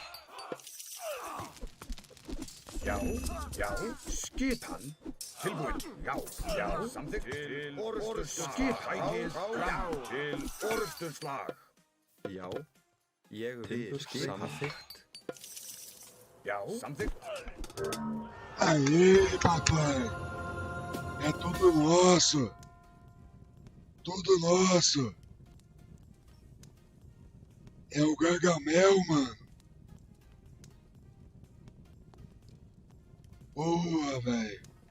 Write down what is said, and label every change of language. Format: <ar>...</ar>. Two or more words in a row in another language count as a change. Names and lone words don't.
<is>Já, já. Skipan. Tilbúin. Já, já. Samþykkt. Til orrustuslag. Sækið fram. Til orrustuslag. Já. Ég vil. Samþykkt. Já, samþykkt.</is> <pt>Aê, papai! É tudo nosso! Tudo nosso! É o Gargamel, mano! Boa, velho!</pt>